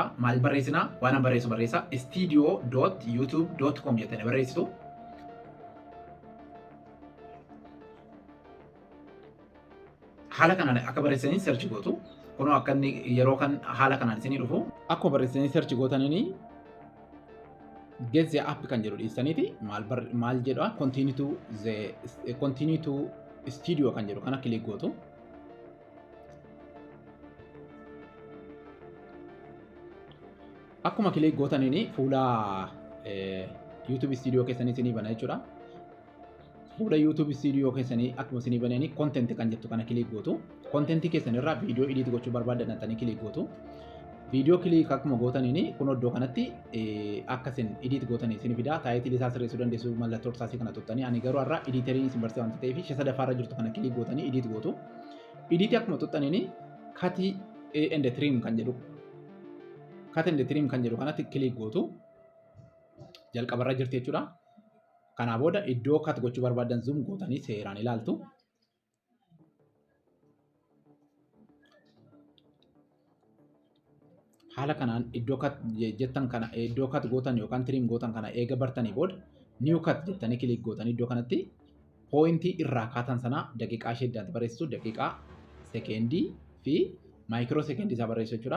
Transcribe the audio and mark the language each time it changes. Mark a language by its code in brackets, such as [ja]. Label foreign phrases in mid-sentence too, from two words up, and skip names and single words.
[om] Maal barreessina waan an barreessu barreessa studio.youtube.com jettanii barreessitu. Haala kanaan akka barreessanii sarchi gootu. Kunoo akka inni yeroo kan haala kanaan isinii dhufu. Akkuma barreessanii sarchi gootaniini [en] get the app [om] kan jedhu dhiistaniiti maal jedha [en] continue to studio [om] kan jedhu kana kilik gootu. Akkuma kilik gootaniini fuula YouTube studio keessanii isinii bana jechuudha. Fuula YouTube Studio keessanii akkuma isinii bananii content kan jettu kana kilik gootu. Content keessanirraa viidiyoo edit gochuu barbaaddanii kilik gootu. Viidiyoo kilik akkuma gootaniini kun iddoo kanatti akkasin edit gootanii isin fida. Taayitilii isaa sirreessuu dandeessu mallattoo irsaasii kana tuttanii ani garuu har'a editerii isin barsiisa waan ta'eef ishee sadaffaarra jirtu kana kilik gootanii edit gootu. Edit akkuma tuttaniini [en] cut and trim [om] kan jedhu kanatti kilik gootu. Jalqabarra jirti jechuudha. Kana booda iddoo cut gochuu barbaadan zoom gootanii seeraan ilaaltu. Haala kanaan iddoo cut jettan kana iddoo cut gootan yookaan trim gootan kana eega bartanii booda [en] new cut [om] jettanii kilik gootanii iddoo kanatti poointii irraa kaatan sana daqiiqaa 8 barreessitu daqiiqaa sekeendii fi maayikiroo sekeendii isaa barreessu jechuudha.